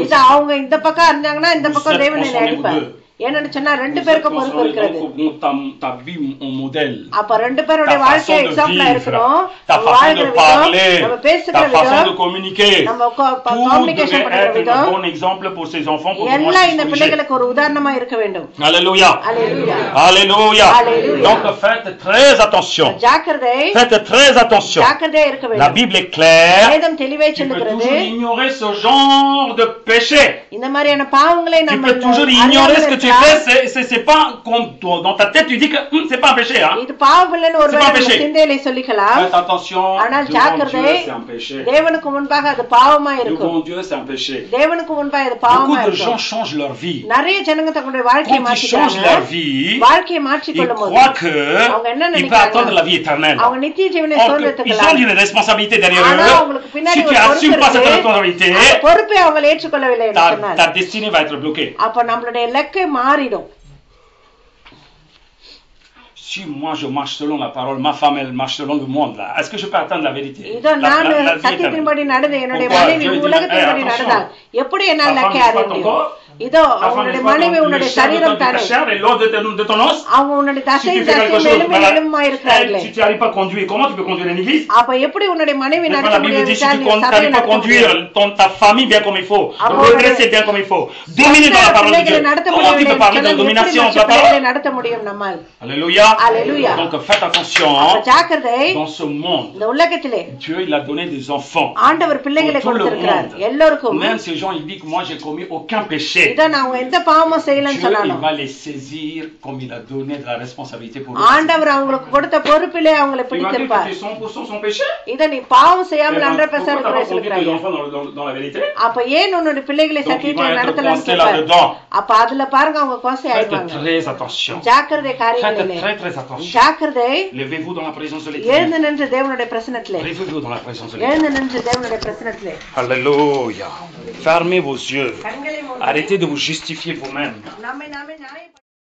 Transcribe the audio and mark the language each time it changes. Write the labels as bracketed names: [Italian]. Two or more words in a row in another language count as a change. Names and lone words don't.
[Tamil] இது அவங்க இந்த பக்கம் இருந்தாங்கன்னா இந்த பக்கம் [French] Vous êtes [Tamil] தேவன் என்னை [French] consommer [Tamil] அடிப்பார். [French] vous deux. [Tamil] என்னன்னு சொன்னா ரெண்டு [French] Vous [Tamil] பேருக்கும் [French] êtes [Tamil] பொறுப்பு [French] consolé, [Tamil] இருக்கிறது. [French] donc ta vie en modèle. [Tamil] அப்ப ரெண்டு பேருடைய [French] Ta [Tamil] வாழ்க்கை [French] façon de [Tamil] எக்ஸாம்பிளா [French] vivre, [Tamil] இருக்கணும். [French] ta [Tamil] நம்ம [French] façon [Tamil] வாழ்கிற [French] de [Tamil] விதம், [French] parler, [Tamil] நம்ம பேசுகிற [French] ta façon de [Tamil] விதம், [French] communiquer. [Tamil] நம்ம [French] Tout [Tamil] கம்யூனிகேஷன் [French] devait [Tamil] பண்ற [French] être un [Tamil] விதம் [French] bon exemple pour ses enfants pour que moi [Tamil] எல்லாம் [French] je [Tamil] இந்த [French] puisse corriger. [Tamil] பிள்ளைகளுக்கு ஒரு உதாரணமா இருக்க வேண்டும். [French] Alléluia. [Tamil] அல்லேலூயா. [French] Alléluia. Alléluia. Donc faites très attention. [Tamil] ஜாக்கிரதை, [French] Faites très attention. [Tamil] ஜாக்கிரதையா இருக்க [French] La [Tamil] வேண்டும். [French] Bible est claire. [Tamil] வேதம் தெளிவாய் [French] Tu peux [Tamil] சொல்லுகிறது. [French] toujours ignorer ce genre de péché. [Tamil] இந்த மாதிரியான பாவங்களை [French] Tu [Tamil] நம்ம [French] peux toujours ignorer ce que tu c'est pas comme dans ta tête, tu dis que c'est pas un péché. Hein? [Tamil] இது பாவம் இல்லைன்னு ஒருவேளை [French] C'est pas [Tamil] நம்ம [French] péché. [Tamil] சிந்தையில சொல்லிக்கலாம். [French] Faites attention, [Tamil] ஆனால் [French] devant [Tamil] ஜாக்கிரதை, [French] Dieu, c'est un péché. [Tamil] தேவனுக்கு முன்பாக அது பாவமா இருக்கும். [French] Devant Dieu, c'est un péché. [Tamil] தேவனுக்கு முன்பாக அது பாவமா [French] Beaucoup de [Tamil] இருக்கும். [French] gens changent leur vie. [Tamil] நிறைய ஜனங்க தங்களுடைய வாழ்க்கையை [French] Quand ils changent leur [Tamil] மாற்றிக்கிறாங்க. [French] vie, [Tamil] வாழ்க்கையை [French] ils [Tamil] மாற்றிக்கொள்ளும் போது [French] croient que [Tamil] அவங்க என்ன [French] ils peuvent [Tamil] நினைக்கிறாங்க? [French] attendre la vie éternelle. [Tamil] அவங்க நித்திய ஜீவனை [French] Or que ils ont [Tamil] சுதந்திரத்துக்கலாம். [French] une responsabilité derrière [Tamil] ஆனா [French] eux. [Tamil] அவங்களுக்கு பின்னாடி [French] Si tu [Tamil] ஒரு பொறுப்பு [French] n'assumes pas cette [Tamil] இருக்கு. [French] responsabilité, [Tamil] அந்த பொறுப்பை அவங்க ஏற்றுக்கொள்ளவில்லை என்று சொன்னால் [French] ta destinée va être bloquée. [Tamil] அப்ப நம்மளுடைய இலக்கை மாறிடும். [French] Si moi je marche selon la parole, ma femme elle marche selon le monde là, est-ce que je peux attendre la vérité? [Tamil] இதோ நான் [French] La vie [Tamil] சத்தியத்தின்படி [French] éternelle. [Tamil] நடந்து என்னுடைய [French] Pourquoi [Tamil] மனைவி [French] Dieu dit, [Tamil] உலகத்தின்படி [French] attention. [Tamil] நடந்தால் எப்படி என்னால் [French] Ta [Tamil] இலக்கை [French] femme [Tamil] அறிய [French] n'est pas ton [Tamil] முடியும்? [French] corps. [Tamil] இதோ [French] Ta femme [Tamil] உன்னுடைய [French] n'est pas [Tamil] மனைவி [French] le [Tamil] உன்னுடைய [French] chair de [Tamil] சரீரம் [French] ta [Tamil] தானே. [French] chair et l'os de ton os. [Tamil] அவங்க உன்னுடைய [French] Si [Tamil] தசை [French] tu fais quelque chose, [Tamil] எலும்பு எலும்பா இருக்கிறார்களே. [French] si tu n'arrives pas à conduire, comment tu peux conduire une église? [Tamil] அப்ப எப்படி உன்னுடைய மனைவி [French] Mais [Tamil] நடத்த [French] la Bible dit, si [Tamil] முடியாது [French] tu n'arrives pas à conduire ta famille bien comme il faut, redresser bien comme il faut, dominer dans la parole de Dieu, comment tu peux parler de domination de la parole? [Tamil] நடத்த முடியும் நம்மால். [French] Alléluia. Alléluia. Donc faites attention, [Tamil] அப்ப ஜாக்கிரதை, [French] dans ce monde, [Tamil] இந்த உலகத்திலே [French] Dieu il a donné des enfants. [Tamil] ஆண்டவர் பிள்ளைகளை [French] Pour tout le [Tamil] கொடுத்திருக்கிறார் [French] monde. [Tamil] எல்லோருக்கும். [French] Même ces gens ils disent que moi j'ai commis aucun péché. [Tamil] இத நான் எந்த பாவமும் செய்யலன்னு [French] Dieu il [Tamil] சொன்னாலும் [French] va les saisir comme il a donné de la responsabilité pour eux. [Tamil] ஆண்டவர் அவங்களுக்கு கொடுத்த பொறுப்பிலே அவங்களை [French] Il va dire que [Tamil] பிடித்திருப்பார். [French] tu es 100% sans péché. [Tamil] இத நீ பாவம் செய்யாமல் Pourquoi 100% [French] t'as pas conduit [Tamil] சொல்லுகிறாய். [French] tes enfants dans la vérité? [Tamil] அப்ப ஏன் உன்னுடைய பிள்ளைகளை [French] Donc ils vont [Tamil] சத்தியத்தை [French] être [Tamil] நடத்தலாம்னு [French] coincés [Tamil] கேட்பார். [French] là-dedans. [Tamil] அப்ப அதுல பாருங்க அவங்க கோசை [French] Faites [Tamil] ஆயிடுவாங்க. [French] très attention. [Tamil] ஜாக்கிரதை [French] Faites [Tamil] காரியங்களிலே [French] très attention. [Tamil] ஜாக்கிரதை. [French] Levez-vous dans la présence de l'Éternel. [Tamil] எழுந்து நின்று தேவனுடைய பிரசன்னத்திலே [French] Levez-vous dans la présence de l'Éternel. [Tamil] எழுந்து நின்று தேவனுடைய பிரசன்னத்திலே [French] Alléluia. Fermez vos yeux. [Tamil] கண்களை மூடி [French] Arrêtez de vous justifier vous-même. [Tamil] நம்மை நாமே நியாயம்